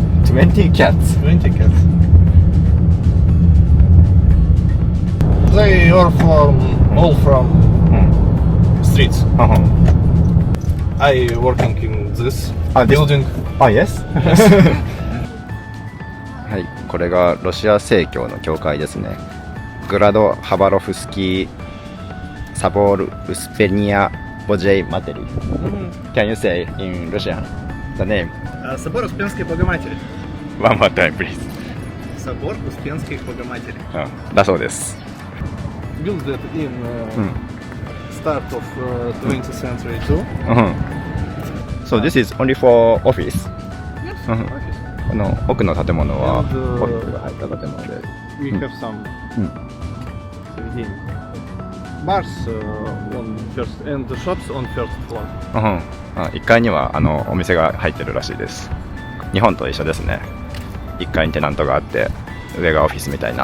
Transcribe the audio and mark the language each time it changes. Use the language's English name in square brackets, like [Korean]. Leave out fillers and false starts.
[English] 20 cats. 20 cats. They are all from streets. I working in this building. Yes? [Japanese] はい、これがロシア正教の教会ですね。グラド・ハバロフスキー・サボール・ウスペニア・ボジェイ・マテリ。 [English] Can you say in Russian the name? [Russian] Собор Успенской Богоматери. [English] One more time, please. [Russian] Собор Успенской Богоматери. [Japanese] だそうです。 [English] Built that in start of 20th century too. So this is only for office? Yes, office. [Japanese] この奥の建物は [English] And, [Japanese] オフィスが入った建物で。 [English] We have some bars on first and the shops on first floor. [Japanese] 1階にはお店が入ってるらしいです。日本と一緒ですね。 1階にテナントがあって上がオフィスみたいな。